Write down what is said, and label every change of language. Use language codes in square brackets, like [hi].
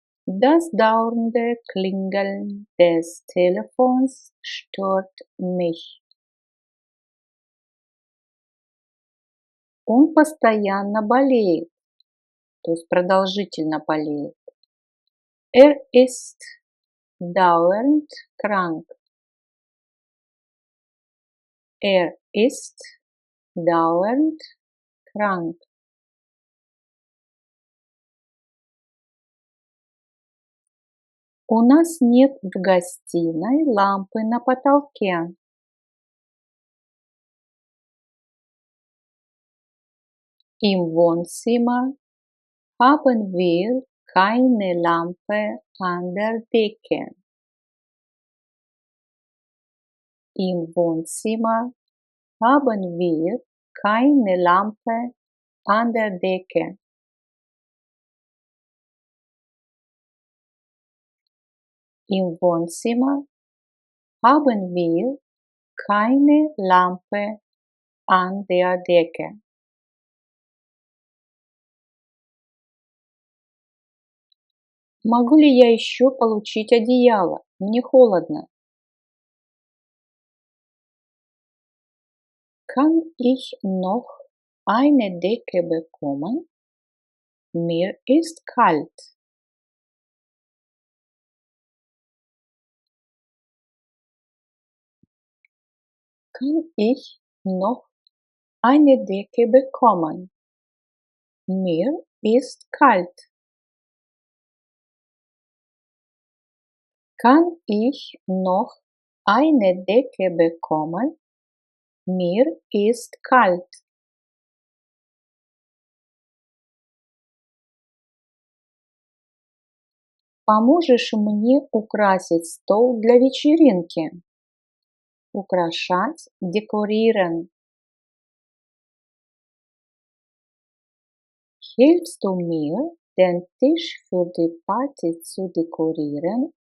[de] Das dauernde Klingeln des Telefons stört mich. [ru] Он постоянно болеет, то есть продолжительно болеет. [de] Ist dauernd krank. Ist dauernd krank. [ru] У нас нет в гостиной лампы на потолке. [de] Im Wohnzimmer haben wir keine Lampe an der Decke. Im Wohnzimmer haben wir keine Lampe an der Decke. Im Wohnzimmer haben wir keine Lampe an der Decke. [ru] Могу ли я еще получить одеяло? Мне холодно. [de] Kann ich noch eine Decke bekommen? Mir ist kalt. Kann ich noch eine Decke bekommen? Mir ist kalt. Kann ich noch eine Decke bekommen? Mir ist kalt. [ru] Поможешь мне украсить стол для вечеринки? Украшать, dekorieren. [de] Hilfst du mir, den Tisch für die Party zu dekorieren?